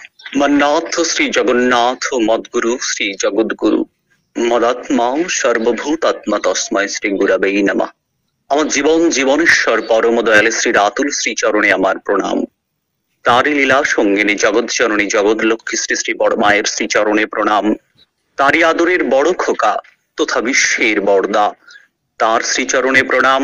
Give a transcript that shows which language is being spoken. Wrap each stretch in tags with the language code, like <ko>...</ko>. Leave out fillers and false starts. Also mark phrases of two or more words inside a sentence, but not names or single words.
<sa>मन्नाथ श्री जगन्नाथ मद्गुरु श्री जगद्गुरु मदात्मा सर्वभूतात्मा तस्मै श्री गुरवे नमः।</sa> <bn>আমার জীবনেশ্বর পরম দয়াল শ্রী রাতুল শ্রী চরণে আমার প্রণাম। তারই লীলা সঙ্গিনী জগৎ জননী জগৎ লক্ষ্মী শ্রী শ্রী বড় মায়ের শ্রী চরণে প্রণাম। তারই আদরের বড় খোকা তথা বিশ্বের বড়দা, তার শ্রীচরণে প্রণাম।</bn>